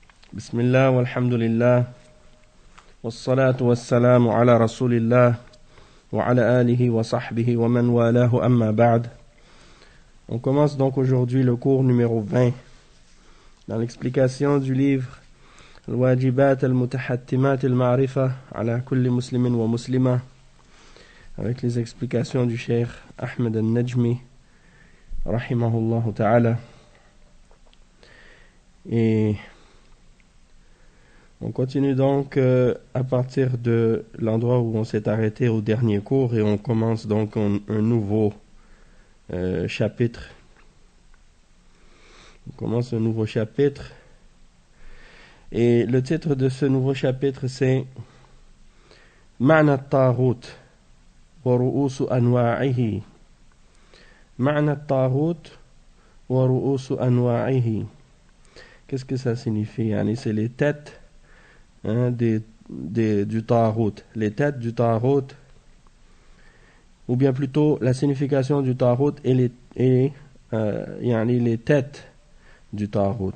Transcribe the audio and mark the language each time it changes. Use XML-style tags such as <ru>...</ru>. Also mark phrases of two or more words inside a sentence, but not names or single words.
<ar>بسم الله والحمد لله والصلاة والسلام على رسول الله وعلى آله وصحبه ومن والاه أما بعد.</ar> <fr>On commence donc aujourd'hui le cours numéro 20 dans l'explication du livre Al-Wajibat al-Mutahattimat al-Ma'rifa ala kulli muslimin wa muslima, avec les explications du cheikh Ahmed al-Najmi</fr> <ar>رحمه الله تعالى.</ar> <fr>Et on continue donc à partir de l'endroit où on s'est arrêté au dernier cours, et on commence donc un nouveau chapitre. On commence un nouveau chapitre, et le titre de ce nouveau chapitre c'est</fr> <ar>معنى الطاغوت ورؤوس أنواعه. معنى الطاغوت ورؤوس أنواعه.</ar> <fr>Qu'est-ce que ça signifie? C'est les têtes du Taghut, les têtes du Taghut, ou bien plutôt la signification du Taghut et les têtes du Taghut.</fr>